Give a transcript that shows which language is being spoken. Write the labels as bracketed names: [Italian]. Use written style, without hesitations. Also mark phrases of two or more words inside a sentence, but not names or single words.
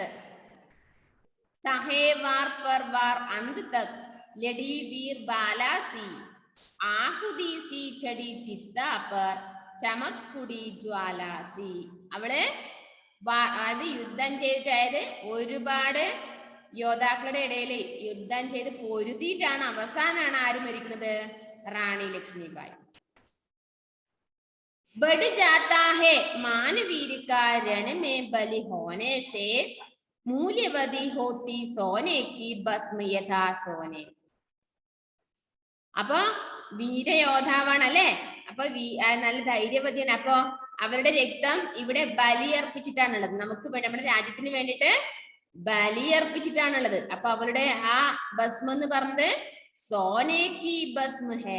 [Hindi] सहे वार पर वार अंत तक लड़ी वीर बालासी, आहुदी सी चढ़ी चिता पर चमक कुटी ज्वालासी. [Malayalam] അവള് അത് യുദ്ധം ചെയ്തിട്ട്, അതായത് ഒരുപാട് യോദ്ധാക്കളുടെ ഇടയിൽ യുദ്ധം ചെയ്ത് പൊരുതിയിട്ടാണ് അവസാനാണ് ആര് മരിക്കുന്നത്? റാണി ലക്ഷ്മിബായി. [Hindi] बढ़ जाता है मानवीर का रण में बलि होने से, मूल्यवती होती सोने की भस्म यथा सोने. [Malayalam] അപ്പൊ വീരയോദ്ധാവാണ് അല്ലെ. അപ്പൊ നല്ല ധൈര്യവതിയാണ്. അപ്പൊ അവരുടെ രക്തം ഇവിടെ ബലിയർപ്പിച്ചിട്ടാണുള്ളത്. നമുക്ക് നമ്മുടെ രാജ്യത്തിന് വേണ്ടിയിട്ട് ബലിയർപ്പിച്ചിട്ടാണുള്ളത്. അപ്പൊ അവരുടെ ആ ഭസ്മം എന്ന് പറഞ്ഞത് [Hindi] सोने की भस्म है.